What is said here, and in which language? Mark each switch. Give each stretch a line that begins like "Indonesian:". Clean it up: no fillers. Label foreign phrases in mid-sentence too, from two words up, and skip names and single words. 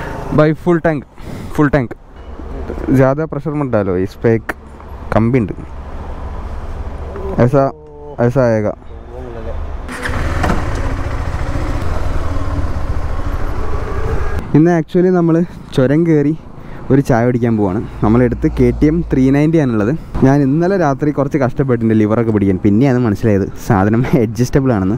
Hindi: भाई
English: full tank
Hindi: ज़्यादा प्रेशर मत डालो, इस पर एक कम भी ഉണ്ട്, ऐसा आएगा.
Malayalam: ഇന്ന് ആക്ച്വലി നമ്മൾ ചുരം കയറി ഒരു ചായ കുടിക്കാൻ പോവാണ്. നമ്മളെടുത്ത് KTM 390 ആണുള്ളത്. ഞാൻ ഇന്നലെ രാത്രി കുറച്ച് കഷ്ടപ്പെട്ടിട്ടുണ്ട് ലിവറൊക്കെ പിടിക്കാൻ. പിന്നെയാണ് മനസ്സിലായത് സാധനം അഡ്ജസ്റ്റബിൾ ആണെന്ന്.